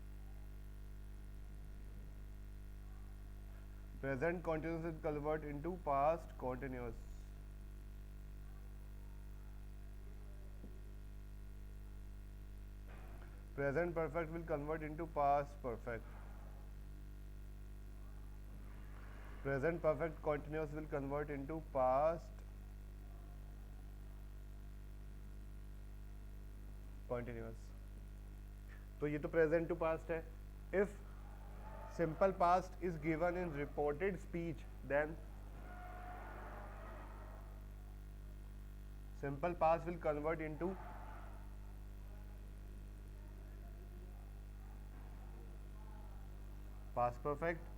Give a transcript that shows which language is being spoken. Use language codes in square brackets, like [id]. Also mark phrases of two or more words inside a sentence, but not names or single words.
[en] Present continuous will convert into past continuous. Present perfect will convert into past perfect. Present perfect continuous will convert into past continuous. [hi] तो ये तो [en] present to past [hi] है. [en] If simple past is given in reported speech, then simple past will convert into past perfect.